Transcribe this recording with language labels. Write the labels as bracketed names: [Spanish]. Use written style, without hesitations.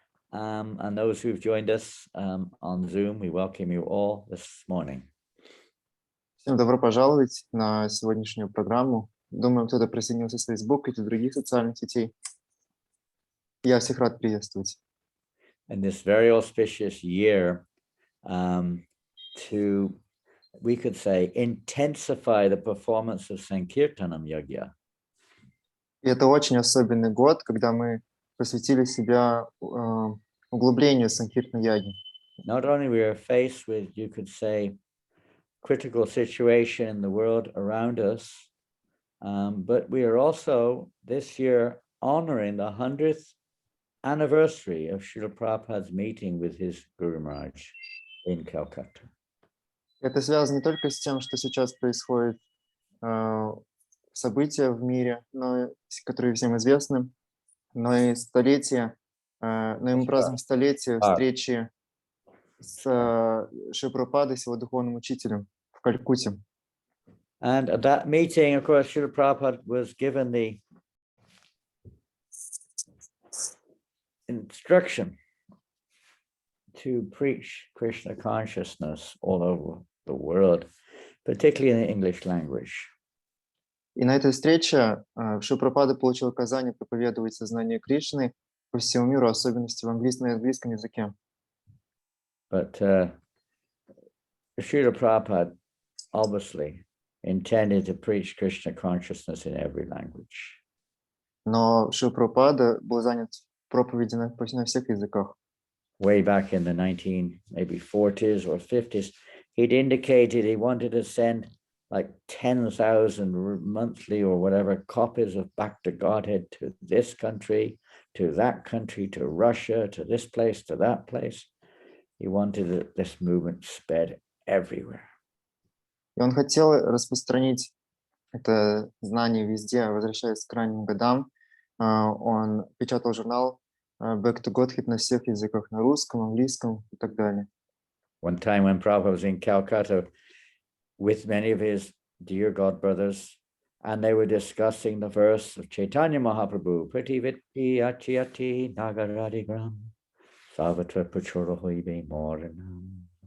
[English] And those who've joined us on Zoom, we welcome you all this morning. [Russian] Всем добро пожаловать на сегодняшнюю программу. Думаю, кто-то присоединился с Facebook и других социальных сетей. Я всех рад приветствовать. [English] In this very auspicious year, to, we could say, intensify the performance of Sankirtanam Yajna. [Russian] И это очень особенный год, когда мы посвятили себя углублению Санкиртана Яги. [English] Not only we are faced with, you could say, critical situation in the world around us, but we are also this year honoring the 100th anniversary of Srila Prabhupada's meeting with his Guru Maharaj in Calcutta. [Russian] Это связано не только с тем, что сейчас происходит события в мире, которые всем известны, но и столетие, но и мы празднуем столетие встречи с Шри Прабхупадой, с его духовным учителем в Калькутте. [English] And at that meeting, of course, Srila Prabhupada was given the instruction to preach Krishna consciousness all over the world, particularly in the English language. [Russian] И на этой встрече Шри Прабхупада получил указание проповедовать сознание Кришны по всему миру, особенности в английском языке. [English] But Srila Prabhupada obviously intended to preach Krishna consciousness in every language. [Russian] Но Шри Прабхупада был занят проповедью на всех языках. [English] Way back in the 40s or 50s, he'd indicated he wanted to send like 10,000 monthly or whatever copies of Back to Godhead to this country, to that country, to Russia, to this place, to that place. He wanted this movement spread everywhere. [Russian] И он хотел распространить это знание везде, возвращаясь к ранним годам. Он печатал журнал Back to Godhead на всех языках, на русском, английском и так далее. [English] One time when Prabhupada was in Calcutta with many of his dear God brothers, and they were discussing the verse of Chaitanya Mahaprabhu, Prativitti Achiati Nagaradigram, Savatra Pachorohoibe Moranam.